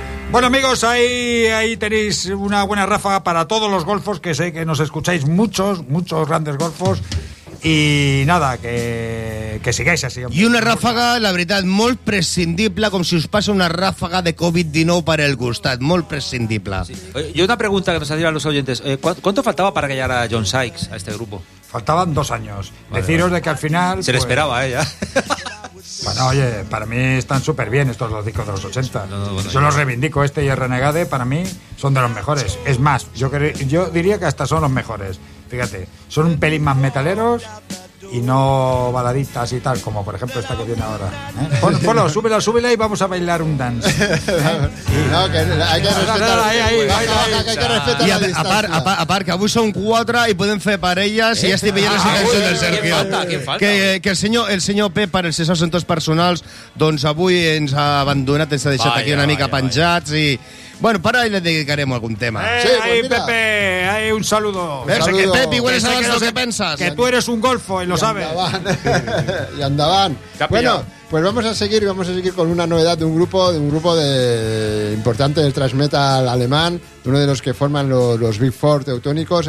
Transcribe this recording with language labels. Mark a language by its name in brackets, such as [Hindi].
[Spanish] Bueno, amigos, ahí tenéis una buena ráfaga para todos los golfos, que sé que nos escucháis muchos, muchos grandes golfos. Y nada, que sigáis así, hombre. [Catalan] Y una ràfaga, la veritat, molt prescindible, com si us passa una ràfaga de Covid-19 per el costat, molt prescindible. Sí. [Spanish] Y una pregunta que nos hacían los oyentes. ¿Cuánto faltaba para que llegara John Sykes a este grupo? Faltaban 2 años. Vale, deciros vale. De que al final... Se pues... le esperaba, ¿eh? Ya. Bueno, oye, para mí están súper bien estos dos discos de los 80. No, bueno, yo los reivindico, este y el Renegade, para mí, son de los mejores. Es más, yo diría que hasta son los mejores. Fíjate, son un pelín más metaleros y no baladitas y tal, como por ejemplo esta que viene ahora, ¿eh? Ponlo, súbela y vamos a bailar un dance, ¿eh? Sí. No, que hay que respetar y la distancia. Y aparte, que avui son 4 y pueden hacer parellas y ya estoy pillando esa canción del Sergio. ¿Quién falta? ¿Quién falta? [Catalan] Que el senyor Pep, para els seus assumptes personals, doncs avui ens ha abandonat, ens ha deixat aquí una mica penjats y... [Spanish] Bueno, para ahí le dedicaremos algún tema. Sí, pues ahí, mira. Pepe, ahí un saludo. Que Pepe, igual es lo que piensas. Que tú eres un golfo y lo sabes. Y andaban. Bueno, pues vamos a seguir con una novedad de un grupo de importante del thrash metal alemán, uno de los que forman los Big Four teutónicos.